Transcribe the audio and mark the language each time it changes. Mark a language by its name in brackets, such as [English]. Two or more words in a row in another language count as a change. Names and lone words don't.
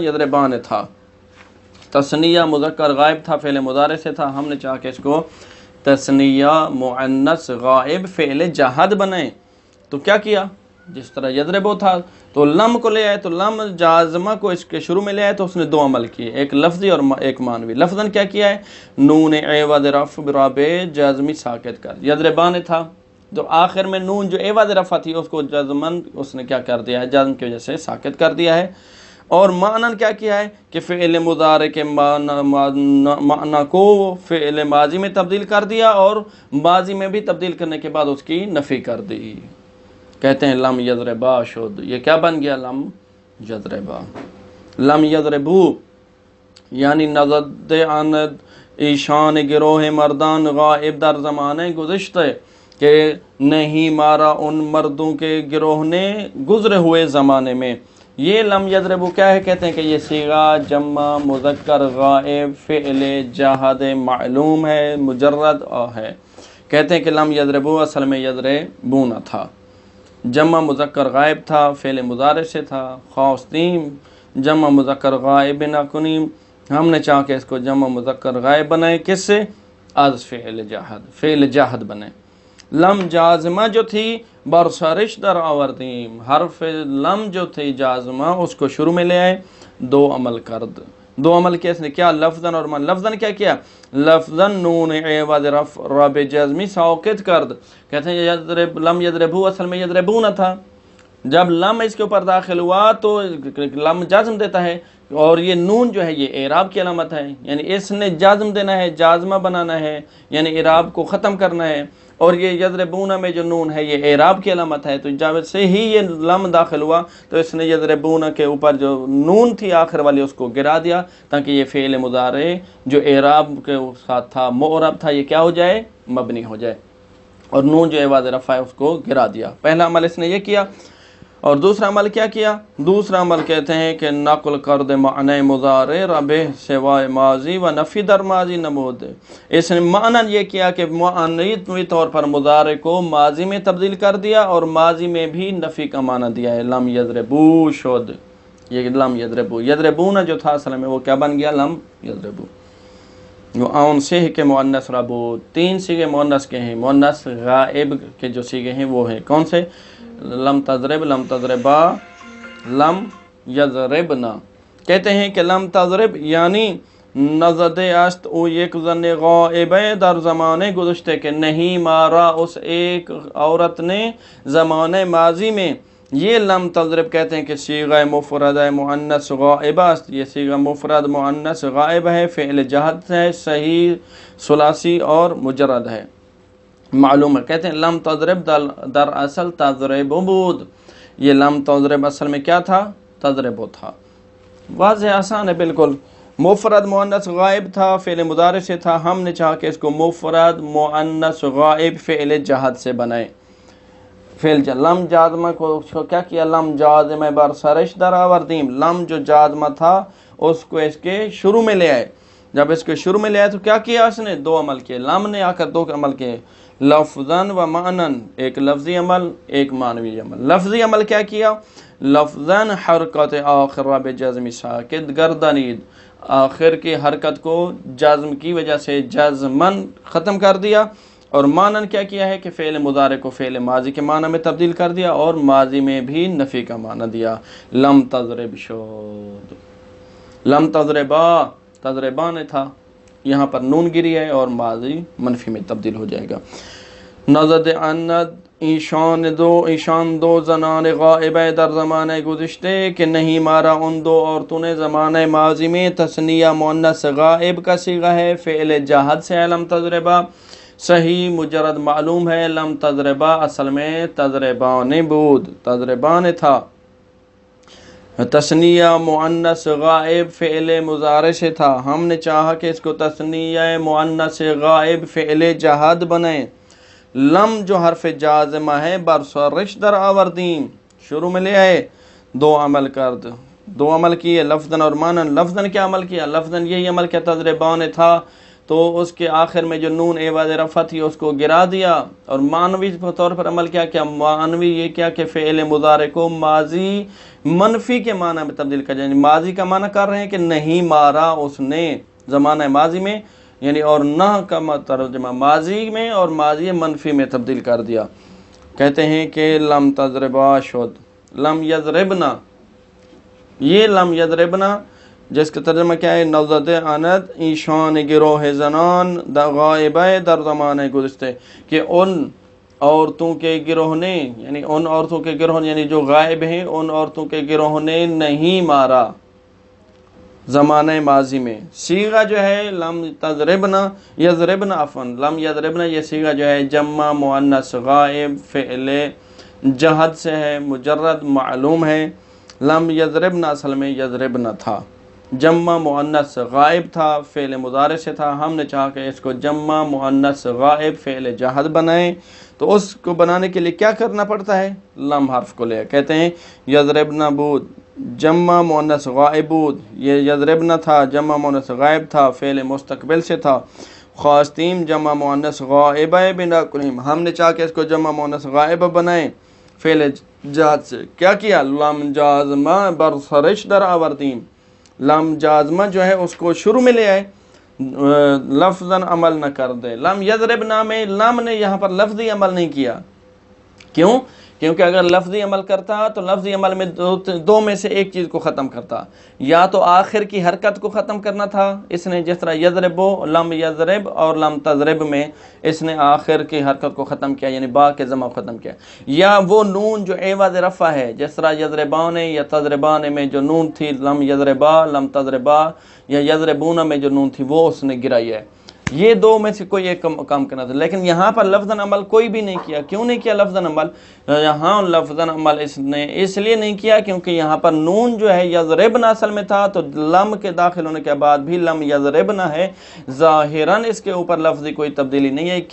[Urdu] یضربان تھا، تثنیہ مذکر غائب تھا، فعل مضارع سے تھا، ہم نے چاہا کہ اس کو تثنیہ مؤنث غائب فعل جہد بنائیں، تو کیا کیا؟ جس طرح یضربو تھا تو لم کو لے آئے، تو لم جازمہ کو اس کے شروع میں لے آئے، تو اس نے 2 عمل کیے، ایک لفظی اور ایک معنوی۔ لفظاً کیا کیا ہے؟ [Persian] نون عوض رفع براب جازمی ساکت کر، [Urdu] یضربان تھا تو آخر میں نون جو عوض رفع تھی اس کو جزمن اس نے کیا کر دیا ہے؟ جزم کی وجہ سے ساکت کر دیا ہے۔ اور معنی کیا کیا ہے کہ فعل مضارع کے معنی کو فعل ماضی میں تبدیل کر دیا اور ماضی میں بھی تبدیل کرنے کے بعد اس کی نفی کر دی۔ کہتے ہیں لم یضربا شد، یہ کیا بن گیا؟ لم یضربا۔ لم یضربو یعنی [Persian] نزد اند ایشان گروہ مردان غائب در زمانے گزشتے، [Urdu] کہ نہیں مارا ان مردوں کے گروہ نے گزرے ہوئے زمانے میں۔ یہ لم یضربو کیا ہے؟ کہتے ہیں کہ یہ صیغہ جمع مذکر غائب فعل جہد معلوم ہے، مجرد ہے۔ کہتے ہیں کہ لم یضربو اصل میں یضربون تھا، جمع مذکر غائب تھا، فعل مضارع سے تھا۔ [Persian] خواستیم جمع مذکر غائب نہ کنیم، [Urdu] ہم نے چاہا کہ اس کو جمع مذکر غائب بنائے، کس سے؟ [Persian] از فعل جہد، [Urdu] فعل جہد بنے۔ لم جازمہ جو تھی [Persian] برسرش در آوردیم، [Urdu] حرف لم جو تھی جازمہ اس کو شروع میں لے آئے، [Persian] 2 عمل کرد، [Urdu] دو عمل کیا اس نے کیا، لفظاً اور من۔ لفظاً کیا کیا، [Persian] لفظاً نون عوض رب جزمی ساکت کرد۔ [Urdu] کہتے ہیں یضرب، لم یضربو اصل میں یضربون تھا، جب لم اس کے اوپر داخل ہوا تو لم جازم دیتا ہے، اور یہ نون جو ہے یہ اعراب کی علامت ہے، یعنی اس نے جازم دینا ہے، جازمہ بنانا ہے، یعنی اعراب کو ختم کرنا ہے، اور یہ یضربون میں جو نون ہے یہ اعراب کی علامت ہے، تو جب سے ہی یہ لم داخل ہوا تو اس نے یضربون کے اوپر جو نون تھی آخر والی اس کو گرا دیا، تاکہ یہ فعل مضارع جو اعراب کے ساتھ تھا، معرب تھا، یہ کیا ہو جائے، مبنی ہو جائے، اور نون جو عوض رفع ہے اس کو گرا دیا۔ پہلا عمل اس نے یہ کیا، اور دوسرا عمل کیا کیا، دوسرا عمل کہتے ہیں کہ [Persian] نقل کرد معنی مضارع ربہ سوائے ماضی و نفی در ماضی نمود۔ [Urdu] اس نے معنی یہ کیا کہ معنوی طور پر مضارع کو ماضی میں تبدیل کر دیا، اور ماضی میں بھی نفی کا معنی دیا ہے، لم یضربو شد، یہ لم یضربو، یضربون جو تھا اصل میں وہ کیا بن گیا، لم یضربو۔ اون سے کے مؤنث ربو، تین سیغے مؤنث کے ہیں، مؤنث غائب کے جو سیغے ہیں وہ ہیں کون سے، لم تضرب، لم تضربا، لم یضربنا۔ کہتے ہیں کہ لم تضرب یعنی [Persian] نزد است او یک زن غائب در زمانے گزشتے، [Urdu] کہ نہیں مارا اس ایک عورت نے زمانے ماضی میں۔ یہ لم تضرب کہتے ہیں کہ [Persian] صیغہ مفرد مؤنث غائبہ است، [Urdu] یہ صیغہ مفرد مؤنث غائب ہے، فعل جہد ہے، صحیح ثلاثی اور مجرد ہے، معلوم ہے۔ کہتے ہیں لم تضرب [Persian] در اصل تضرب بود، [Urdu] یہ لم تضرب اصل میں کیا تھا، تضرب تھا، واضح آسان ہے بالکل۔ مفرد مؤنث غائب تھا، فعل مضارع سے تھا، ہم نے چاہا کہ اس کو مفرد مؤنث غائب فعل جہد سے بنائے، فعل لم جازمہ کو کیا کیا، لم جازمہ [Persian] بر سرش در آوردیم، [Urdu] لم جو جازمہ تھا اس کو اس کے شروع میں لے آئے، جب اس کے شروع میں لے آئے تو کیا کیا اس نے، دو عمل کیے، لم نے آ کر دو عمل کیے، لفظاً و معنن، ایک لفظی عمل ایک معنوی عمل۔ لفظی عمل کیا کیا، [Persian] لفظاً حرکت آخر رب جزمی ساکت گردانید، [Urdu] آخر کی حرکت کو جزم کی وجہ سے جزمن ختم کر دیا، اور معنن کیا کیا ہے کہ فعل مضارع کو فعل ماضی کے معنی میں تبدیل کر دیا، اور ماضی میں بھی نفی کا معنی دیا، لم تضرب شد، لم تضربا، تضربان تھا، یہاں پر نون گری ہے اور ماضی منفی میں تبدیل ہو جائے گا۔ [Persian] نزد اند ایشان دو زنان غائبہ در زمانے گزشتے، [Urdu] کہ نہیں مارا ان دو عورتوں نے زمانے ماضی میں، تثنیہ مؤنث غائب کا صیغہ ہے، فعل جہد سے ہے لم تضربا، صحیح مجرد معلوم ہے، لم تضربا اصل میں تضربان بود، تضربان تھا، تثنیہ مؤنث غائب فعل مضارع سے تھا، ہم نے چاہا کہ اس کو تثنیہ مؤنث غائب فعل جہد بنائیں، لم جو حرف جازمہ ہے [Persian] برسرش در آوردیم، [Urdu] شروع میں لے آئے، [Persian] دو عمل کرد، [Urdu] دو عمل کیے، لفظاً اور معنن۔ لفظاً کیا عمل کیا، لفظاً یہی عمل کیا، تضربان تھا تو اس کے آخر میں جو نون عوض رفع تھی اس کو گرا دیا، اور معنوی طور پر عمل کیا، معنوی یہ کیا کہ فعل مضارع کو ماضی منفی کے معنی میں تبدیل کر جائے، ماضی کا معنی کر رہے ہیں کہ نہیں مارا اس نے زمانہ ماضی میں، یعنی اور نہ کا ترجمہ ماضی میں اور ماضی منفی میں تبدیل کر دیا۔ کہتے ہیں کہ لم تضربا شد، لم یضربنا، یہ لم یضربنا جس کا ترجمہ کیا ہے، [Persian] نزد اند ایشان گروہ زنان غائبہ در زمانے گزشتے، [Urdu] کہ ان عورتوں کے گروہ نے، یعنی ان عورتوں کے گروہ یعنی جو غائب ہیں، ان عورتوں کے گروہ نے نہیں مارا زمانہ ماضی میں۔ صیغہ جو ہے لم تضربنا یضربنا عفواً، لم یضربنا یہ صیغہ جو ہے جمع مؤنث غائب فعل جہد سے ہے، مجرد معلوم ہے، لم یضربنا اصل میں یضربنا تھا، جمع مؤنث غائب تھا، فعل مضارع سے تھا، ہم نے چاہا کہ اس کو جمع مؤنث غائب فعل جہد بنائیں، تو اس کو بنانے کے لیے کیا کرنا پڑتا ہے، لم حرف کو لے، کہتے ہیں [Persian] یضربنا بود، جمع مؤنث غائب بود، [Urdu] یہ یضربنا تھا، جمع مؤنث غائب تھا، فعل مستقبل سے تھا، [Persian] خواستیم جمع مؤنث غائبہ بنا کنیم، [Urdu] ہم نے چاہا کہ اس کو جمع مؤنث غائبہ بنائیں فعل جہد سے، کیا کیا، لم جازمہ [Persian] برسرش در آوردیم، [Urdu] لم جازمہ جو ہے اس کو شروع میں لے آئے، لفظاً عمل نہ کر دے۔ لم یضربنا میں لم نے یہاں پر لفظی عمل نہیں کیا، کیوں کیونکہ اگر لفظی عمل کرتا تو لفظی عمل میں دو میں سے ایک چیز کو ختم کرتا، یا تو آخر کی حرکت کو ختم کرنا تھا، اس نے جس طرح یضربو لم یضرب اور لم تضرب میں اس نے آخر کی حرکت کو ختم کیا، یعنی با کے ضمہ کو ختم کیا، یا وہ نون جو عوض رفع ہے جس طرح یضربان یا تضربان میں جو نون تھی لم یضربا لم تضربا، یا یضربون میں جو نون تھی وہ اس نے گرائی ہے، یہ دو میں سے کوئی ایک کام کرنا تھا۔ لیکن یہاں پر لفظاً عمل کوئی بھی نہیں کیا۔ کیوں نہیں کیا لفظاً عمل؟ یہاں لفظاً عمل اس نے اس لیے نہیں کیا کیونکہ یہاں پر نون جو ہے یضربنا اصل میں تھا، تو لم کے داخل ہونے کے بعد بھی لم یضربنا ہے، ظاہراً اس کے اوپر لفظی کوئی تبدیلی نہیں ہے۔